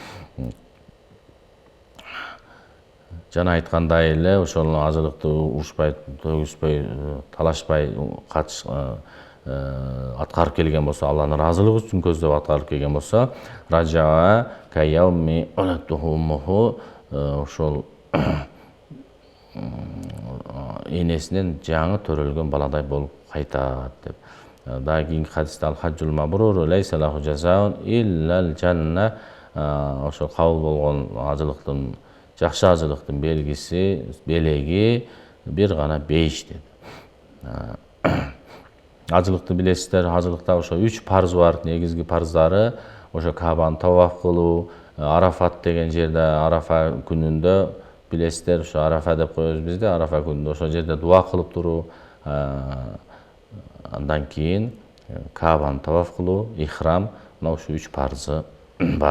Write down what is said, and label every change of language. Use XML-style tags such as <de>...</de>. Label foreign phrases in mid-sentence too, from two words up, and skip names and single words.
<ky>Жана айткандай эле ошол ажылыкты урушпай, төгүспөй, талашпай аткарып келген болсо, Алланын ыраазылыгы үчүн көздөп аткарып келген болсо,</ky> <ar>رجع كيوم ولدته أمه,</ar> <ky>ошол энесинен жаңы төрөлгөн баладай болуп кайтат деп. Дагы кийинки хадисте</ky> <ar>الحج المبرور ليس له جزاء إلا الجنة.</ar> <ky>Ошо кабыл болгон ажылыктын, жакшы ажылыктын белгиси, белеги бир гана бейиш деп. Ажылыкты билесиздер, ажылыкта ошо 3 парыз бар, негизги парыздары. Ошо Кабаны таваф кылуу, Арафат деген жерде, Арафа күнүндө билесиздер, ошо Арафа деп коебуз бизде, Арафа күнүндө ошол жерде дуа кылып туруу, андан кийин Кабаны таваф кылуу, ихрам, мына ошо 3 парызы бар.</ky>